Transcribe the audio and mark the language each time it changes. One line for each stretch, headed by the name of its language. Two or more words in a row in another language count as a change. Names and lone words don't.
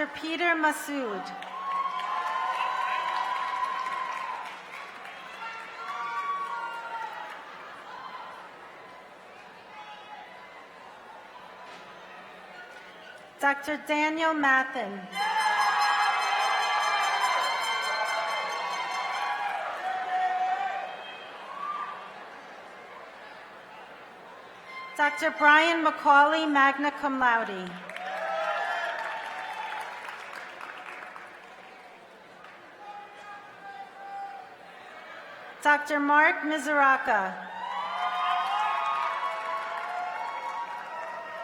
English: Peter Masood. Dr. Daniel Mathen. Dr. Brian McCauley,
Latin: magna cum laude.
English: Dr. Mark Mizuraka.